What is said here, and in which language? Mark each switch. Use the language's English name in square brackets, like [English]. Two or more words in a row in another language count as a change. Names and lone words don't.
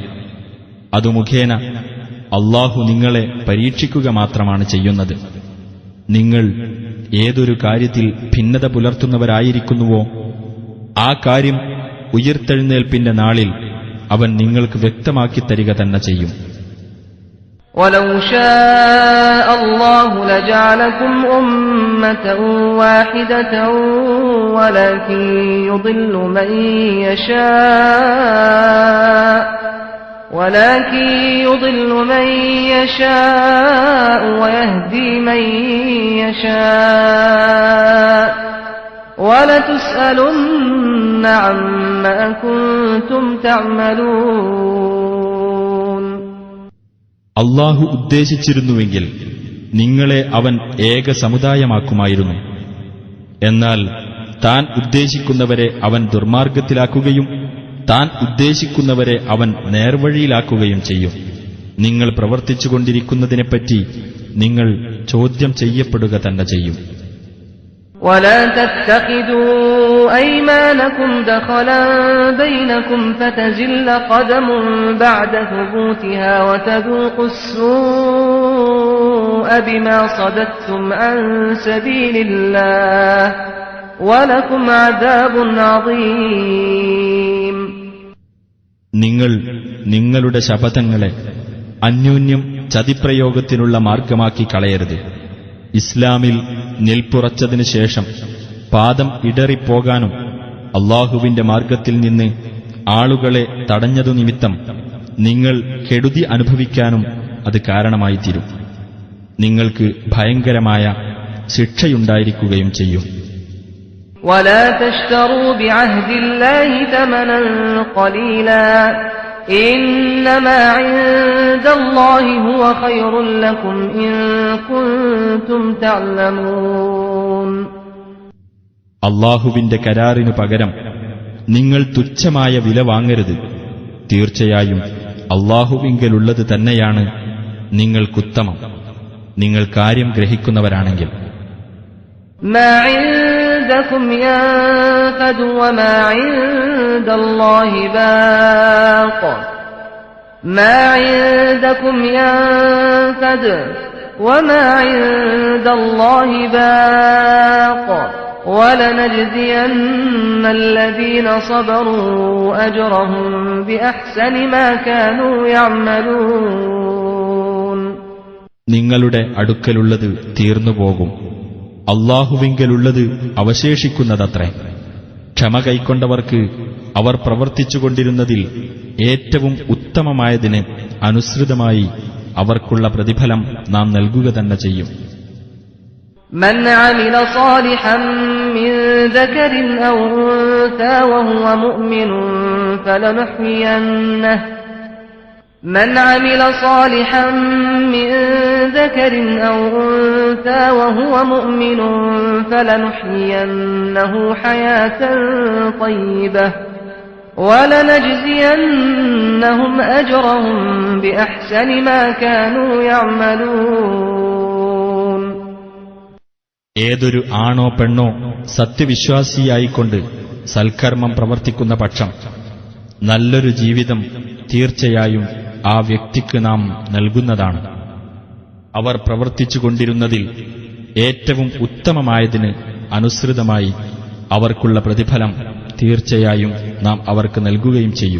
[Malayalam] അതു മുഖേന അല്ലാഹു നിങ്ങളെ പരീക്ഷിക്കുക മാത്രമാണ് ചെയ്യുന്നത്. നിങ്ങൾ ഏതൊരു കാര്യത്തിൽ ഭിന്നത പുലർത്തുന്നവരായിരിക്കുന്നുവോ ആ കാര്യം ഉയിർത്തെഴുന്നേൽപ്പിന്റെ നാളിൽ അവൻ നിങ്ങൾക്ക് വ്യക്തമാക്കി തരിക തന്നെ ചെയ്യും. [Arabic] وَلَوْ شَاءَ اللَّهُ لَجَعَلَكُمْ أُمَّةً وَاحِدَةً وَلَكِن يُضِلُّ مَن يَشَاءُ وَيَهْدِي مَن يَشَاءُ وَلَتُسْأَلُنَّ عَمَّا كُنتُمْ تَعْمَلُونَ. [Malayalam] അല്ലാഹു ഉദ്ദേശിച്ചിരുന്നുവെങ്കിൽ നിങ്ങളെ അവൻ ഏക സമുദായമാക്കുമായിരുന്നു. എന്നാൽ താൻ ഉദ്ദേശിക്കുന്നവരെ അവൻ ദുർമാർഗത്തിലാക്കുകയും താൻ ഉദ്ദേശിക്കുന്നവരെ അവൻ നേർവഴിയിലാക്കുകയും ചെയ്യും. നിങ്ങൾ പ്രവർത്തിച്ചുകൊണ്ടിരിക്കുന്നതിനെപ്പറ്റി നിങ്ങൾ ചോദ്യം ചെയ്യപ്പെടുക തന്നെ ചെയ്യും. [Arabic] وَلَا تَتَّخِذُوا أَيْمَانَكُمْ دَخَلًا بَيْنَكُمْ فَتَزِلَّ قَدَمٌ بَعْدَ ثُبُوتِهَا وَتَذُوقُوا السُّوءَ بِمَا صَدَدتُّمْ عَن سَبِيلِ اللَّهِ وَلَكُمْ عَذَابٌ عَظِيمٌ. [Malayalam] നിങ്ങൾ നിങ്ങളുടെ ശപഥങ്ങളെ അന്യോന്യം ചതിപ്രയോഗത്തിനുള്ള മാർഗമാക്കി കളയരുത്. ഇസ്ലാമിൽ നിൽപ്പുറച്ചതിനു ശേഷം പാദം ഇടറിപ്പോകാനും അല്ലാഹുവിന്റെ മാർഗത്തിൽ നിന്ന് ആളുകളെ തടഞ്ഞതു നിമിത്തം നിങ്ങൾ കെടുതി അനുഭവിക്കാനും അത് കാരണമായിത്തീരും. നിങ്ങൾക്ക് ഭയങ്കരമായ ശിക്ഷയുണ്ടായിരിക്കുകയും ചെയ്യും. [Arabic] وَلَا تَشْتَرُوا بِعَهْدِ اللَّهِ ثَمَنًا قَلِيلًا إنما عند الله هو خير لكم إن كنتم تعلمون. [Malayalam] അള്ളാഹുവിന്റെ കരാറിനു പകരം നിങ്ങൾ തുച്ഛമായ വില വാങ്ങരുത്. തീർച്ചയായും അള്ളാഹുവിങ്കലുള്ളത് തന്നെയാണ് നിങ്ങൾക്കുത്തമം, നിങ്ങൾ കാര്യം ഗ്രഹിക്കുന്നവരാണെങ്കിൽ. [Arabic] ما عندكم ينفد وما عند الله باق. ما عندكم ينفد وما عند الله باق. وَلَنَجْزِيَنَّ الَّذِينَ صَبَرُوا أَجْرَهُم بِأَحْسَنِ مَا كَانُوا يَعْمَلُونَ. [Malayalam] നിങ്ങളുടെ അടുക്കലുള്ളത് തീർന്നുപോകും, അള്ളാഹുവിങ്കലുള്ളത് അവശേഷിക്കുന്നതത്രേ. ക്ഷമ കൈക്കൊണ്ടവർക്ക് അവർ പ്രവർത്തിച്ചുകൊണ്ടിരുന്നതിൽ ഏറ്റവും ഉത്തമമായതിന് അനുസൃതമായി അവർക്കുള്ള പ്രതിഫലം നാം നൽകുക തന്നെ ചെയ്യും. [Arabic] من عمل صالحا من ذكر أو أنثى وهو مؤمن فلنحيينه من عمل صالحا من ذكر أو أنثى وهو مؤمن فلنحيينه حياة طيبة ولنجزينهم أجرهم بأحسن ما كانوا يعملون. [Malayalam] ഏതൊരു ആണോ പെണ്ണോ സത്യവിശ്വാസിയായിക്കൊണ്ട് സൽക്കർമ്മം പ്രവർത്തിക്കുന്ന പക്ഷം നല്ലൊരു ജീവിതം തീർച്ചയായും ആ വ്യക്തിക്ക് നാം നൽകുന്നതാണ്. അവർ പ്രവർത്തിച്ചുകൊണ്ടിരുന്നതിൽ ഏറ്റവും ഉത്തമമായതിന് അനുസൃതമായി അവർക്കുള്ള പ്രതിഫലം തീർച്ചയായും നാം അവർക്ക് നൽകുകയും ചെയ്യും.